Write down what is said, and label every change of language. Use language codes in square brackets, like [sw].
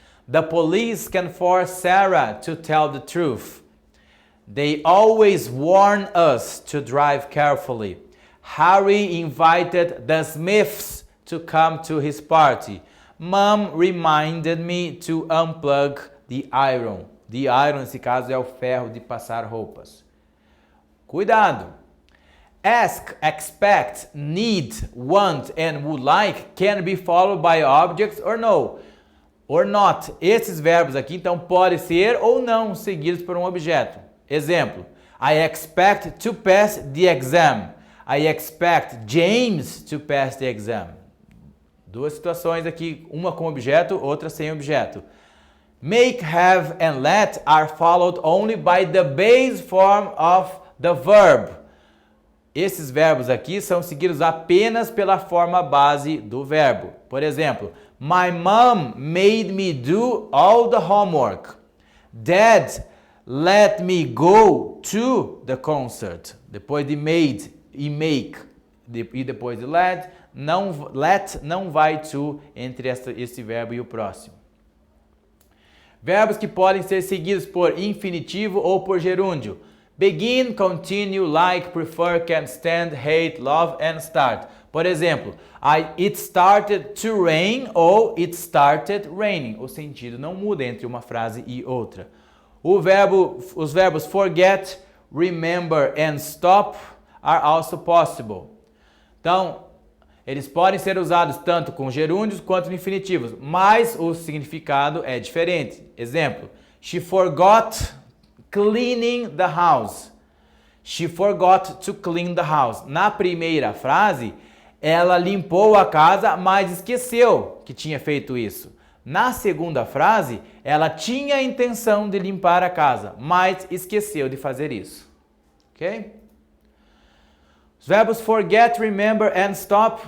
[en] The police can force Sarah to tell the truth. They always warn us to drive carefully. Harry invited the Smiths to come to his party. Mom reminded me to unplug the iron. [pt] The iron, nesse caso, é o ferro de passar roupas. Cuidado! [en] Ask, expect, need, want and would like can be followed by objects or no, or not. [pt] Esses verbos aqui, então, podem ser ou não seguidos por um objeto. [en] Exemplo, I expect to pass the exam. I expect James to pass the exam. [pt] Duas situações aqui, uma com objeto, outra sem objeto. [en] Make, have and let are followed only by the base form of the verb. [pt] Esses verbos aqui são seguidos apenas pela forma base do verbo. Por exemplo, [en] my mom made me do all the homework. Dad let me go to the concert. [pt] Depois de made e make e depois de let não vai to entre esse verbo e o próximo. Verbos que podem ser seguidos por infinitivo ou por gerúndio. [en] Begin, continue, like, prefer, can stand, hate, love and start. [pt] Por exemplo, [en] it started to rain ou it started raining. [pt] O sentido não muda entre uma frase e outra. Os verbos [en] forget, remember and stop are also possible. [pt] Então, eles podem ser usados tanto com gerúndios quanto infinitivos, mas o significado é diferente. [en] Exemplo, she forgot cleaning the house. She forgot to clean the house. [pt] Na primeira frase, ela limpou a casa, mas esqueceu que tinha feito isso. Na segunda frase, ela tinha a intenção de limpar a casa, mas esqueceu de fazer isso. [en] Ok? [pt] Os verbos [en] forget, remember and stop.